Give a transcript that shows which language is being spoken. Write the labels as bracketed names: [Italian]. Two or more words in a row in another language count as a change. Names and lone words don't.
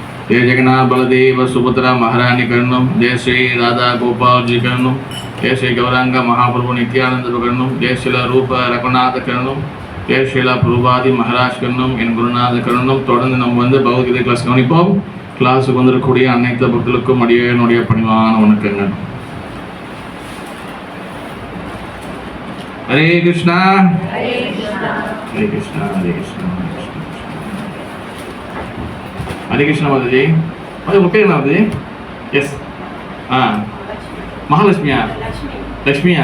[Sanskrit] जय जगन्नाथ बलदेव सुभद्रा महारानी करणम, जय श्री राधा गोपाल जी करणम, जय श्री गौरांग महाप्रभु नित्यानंद करणम, जय श्रीला रूप रघुनाथ करणम, जय श्रीला प्रभुपादी महाराज करणम, [Tamil] என் குருநாத கரணம். தொடர்ந்து நம்ம வந்து பகவத்கீதை கிளாஸ் கவனிப்போம். கிளாஸுக்கு வந்திருக்கக்கூடிய அனைத்து பக்தர்களுக்கும் அடியனுடைய பணிவான வணக்கங்கள். [Sanskrit] हरे कृष्णा हरे कृष्णा हरे कृष्णा हरे कृष्णा हरे कृष्णा [Hindi] माता जी. [Tamil] உன் பேர் [Hindi] माता जी? [Tamil] यस. महालक्ष्मिया लक्ष्मिया.